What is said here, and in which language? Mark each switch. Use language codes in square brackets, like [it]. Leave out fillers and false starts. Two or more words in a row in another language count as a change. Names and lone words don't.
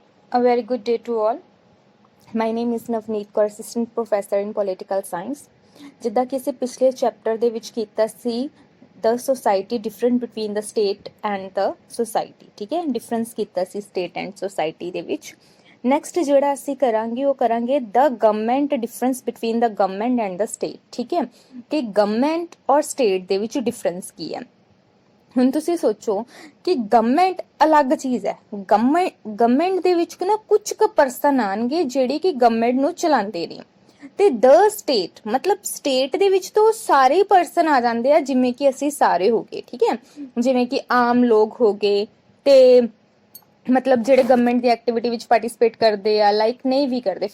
[en] A very good day to all. My name is Navneet Kaur, Assistant Professor in Political Science. [pa] ਜਿੱਦਾਂ ਕਿ ਅਸੀਂ ਪਿਛਲੇ ਚੈਪਟਰ ਦੇ ਵਿੱਚ ਕੀਤਾ ਸੀ [en] the society different between the state and the society, [pa] ਠੀਕ ਹੈ, ਡਿਫਰੈਂਸ ਕੀਤਾ ਸੀ [en] state and society [pa] ਦੇ ਵਿੱਚ। ਨੈਕਸਟ ਜਿਹੜਾ ਅਸੀਂ ਕਰਾਂਗੇ ਉਹ ਕਰਾਂਗੇ [en] the government difference between the government and the state, [pa] ਠੀਕ ਹੈ, ਕਿ ਗਵਰਨਮੈਂਟ ਔਰ ਸਟੇਟ ਦੇ ਵਿੱਚ ਡਿਫਰੈਂਸ ਕੀ ਹੈ। ਹੁਣ ਤੁਸੀਂ ਸੋਚੋ ਕਿ ਗਵਰਨਮੈਂਟ ਅਲੱਗ ਚੀਜ਼ ਹੈ। ਗਵਰਨਮੈਂਟ ਦੇ ਵਿੱਚ ਨਾ ਕੁਝ ਕੁ ਪਰਸਨ ਆਣਗੇ ਜਿਹੜੇ ਕਿ ਗਵਰਨਮੈਂਟ ਨੂੰ ਚਲਾਉਂਦੇ ਨੇ, ਤੇ [en] the state [pa] ਮਤਲਬ ਸਟੇਟ ਦੇ ਵਿੱਚ ਤਾਂ ਸਾਰੇ ਪਰਸਨ ਆ ਜਾਂਦੇ ਆ, ਜਿਵੇਂ ਕਿ ਅਸੀਂ ਸਾਰੇ ਹੋ ਗਏ, ਠੀਕ ਹੈ, ਜਿਵੇਂ ਕਿ ਆਮ ਲੋਕ ਹੋ ਗਏ, ਤੇ ਮਤਲਬ ਜਿਹੜੇ ਗਵਰਨਮੈਂਟ ਦੀ ਐਕਟੀਵਿਟੀ ਵਿੱਚ ਪਾਰਟਿਸਿਪੇਟ ਕਰਦੇ ਆ, ਲਾਈਕ ਨਹੀਂ ਵੀ ਕਰਦੇ।